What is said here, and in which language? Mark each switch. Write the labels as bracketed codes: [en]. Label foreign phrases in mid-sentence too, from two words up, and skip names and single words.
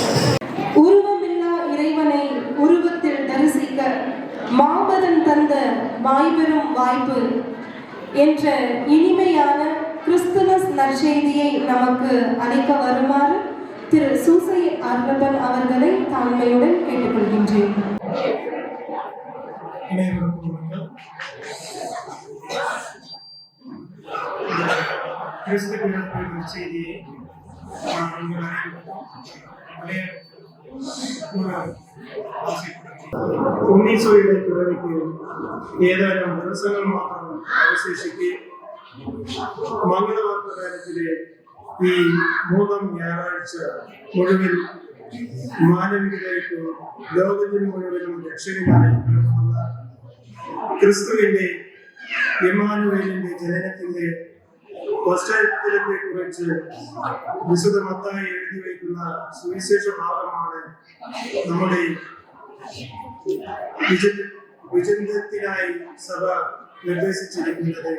[ta] உருவமில்லா இறைவனை உருவத்தில் தரிசிக்க மாபதன் தந்த மாபெரும் வாய்ப்பு என்ற இனிமையான கிறிஸ்துமஸ் நற்செய்தியை நமக்கு அளிக்க வருமாறு திரு சூசை அர்ணபன் அவர்களை தாழ்மையுடன் கேட்டுக்கொள்கின்றேன். அனைவருக்கும் வணக்கம். கிறிஸ்து பிறப்பு செய்தியை நான் உங்கள் அனைவருக்கும் [ml] ഉണ്ണീശോയുടെ പിറവിക്ക് ഏതാനും ദിവസങ്ങൾ മാത്രം അവശേഷിക്കെ മംഗളവാർത്തകാലത്തിലെ ഈ മൂന്നാം ഞായറാഴ്ച മുഴുവൻ മാനവികതയ്ക്ക് ലോകത്തിന് മുഴുവനും രക്ഷകനായി പിറന്നുള്ള ക്രിസ്തുവിന്റെ ഇമ്മാനുവേലിന്റെ ജനനത്തിന്റെ പശ്ചാത്തലത്തെ കുറിച്ച് വിശുദ്ധ മത്തായി എഴുതി വയ്ക്കുന്ന സുവിശേഷ ഭാഗമാണ് നമ്മുടെ വിചിന്തനത്തിനായി സഭ നിർദ്ദേശിച്ചിരിക്കുന്നത്.